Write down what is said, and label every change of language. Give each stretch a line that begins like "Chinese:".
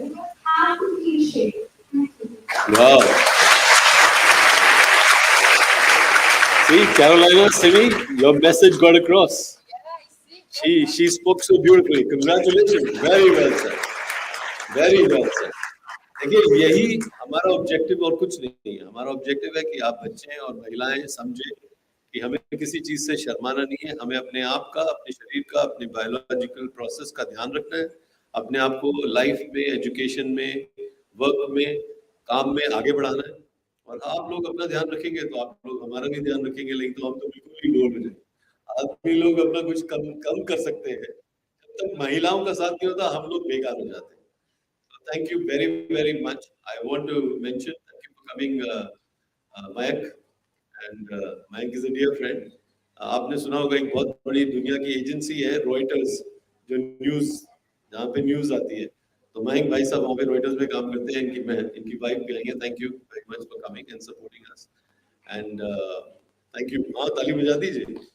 English: We don't have to feel shame. Wow. See, Carolina, Simi, your message got across. She spoke so beautifully. Congratulations. Very well said. Very well said.
Hindi: देखिए, यही हमारा objective और कुछ नहीं है। हमारा objective है कि आप बच्चे और महिलाएं समझें कि हमें किसी चीज से शर्माना नहीं है। हमें अपने आप का, अपने शरीर का, अपने बायोलॉजिकल प्रोसेस का ध्यान रखना है। अपने आप को लाइफ में, एजुकेशन में, वर्क में, काम में आगे बढ़ाना है। और आप लोग अपना ध्यान रखेंगे तो आप लोग हमारा भी ध्यान रखेंगे, लेकिन तो हम तो बिल्कुल ही बोल रहे हैं। आदमी लोग अपना कुछ कम कर सकते हैं, जब तक महिलाओं का साथ नहीं होता हम लोग बेकार हो जाते हैं।
English: Thank you very, very much. I want to mention thank you for coming, Mayank, and Mayank is a dear friend.
Hindi: आपने सुना होगा एक बहुत बड़ी दुनिया की एजेंसी है रॉयटर्स, जो न्यूज, जहाँ पे न्यूज आती है, तो मयंक भाई साहब वहाँ पे रॉयटर्स में काम करते हैं। इनकी वाइफ भी आई है।
English: Thank you very much for coming and supporting us and thank you.
Hindi: हाँ, ताली बजा दीजिए।